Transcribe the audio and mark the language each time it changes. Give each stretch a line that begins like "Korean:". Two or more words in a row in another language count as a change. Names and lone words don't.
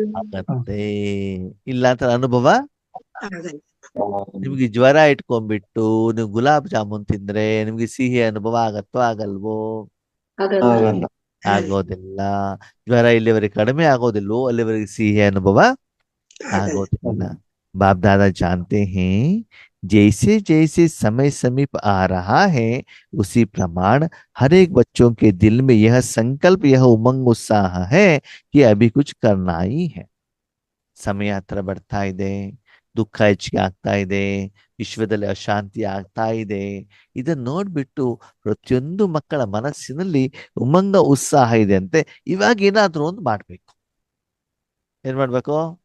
Kannada: ಆಗತ್ತೆ. ಇಲ್ಲ ಅಂತ ಅನುಭವ ನಿಮ್ಗೆ ಜ್ವರ ಇಟ್ಕೊಂಡ್ಬಿಟ್ಟು ನೀವು ಗುಲಾಬ್ ಜಾಮೂನ್ ತಿಂದ್ರೆ ನಿಮ್ಗೆ ಸಿಹಿ ಅನುಭವ ಆಗತ್ತೋ ಆಗಲ್ವೋ? ಆಗಲ್ಲ. ಆಗಲ್ಲ. ಆಗೋದಿಲ್ಲ. ಜ್ವರ ಇಲ್ಲಿವರೆಗೆ ಕಡಿಮೆ ಆಗೋದಿಲ್ವೋ ಅಲ್ಲಿವರೆಗೆ ಸಿಹಿ ಅನುಭವ आगोदिल्ला।
Hindi: बाप दादा जानते हैं जैसे जैसे समय समीप आ रहा है उसी प्रमाण हर एक बच्चों के दिल में यह संकल्प, यह उमंग उत्साह है कि अभी कुछ करना ही है।
Kannada: ಸಮಯ ಹತ್ರ ಬರ್ತಾ ಇದೆ, ದುಃಖ ಹೆಚ್ಚಿಗೆ ಆಗ್ತಾ ಇದೆ, ವಿಶ್ವದಲ್ಲಿ ಅಶಾಂತಿ ಆಗ್ತಾ ಇದೆ. ಇದನ್ನ ನೋಡ್ಬಿಟ್ಟು ಪ್ರತಿಯೊಂದು ಮಕ್ಕಳ ಮನಸ್ಸಿನಲ್ಲಿ ಉಮಂಗ ಉತ್ಸಾಹ ಇದೆ ಅಂತೆ. ಇವಾಗ ಏನಾದ್ರೂ ಒಂದು ಮಾಡ್ಬೇಕು. ಏನ್ ಮಾಡ್ಬೇಕು?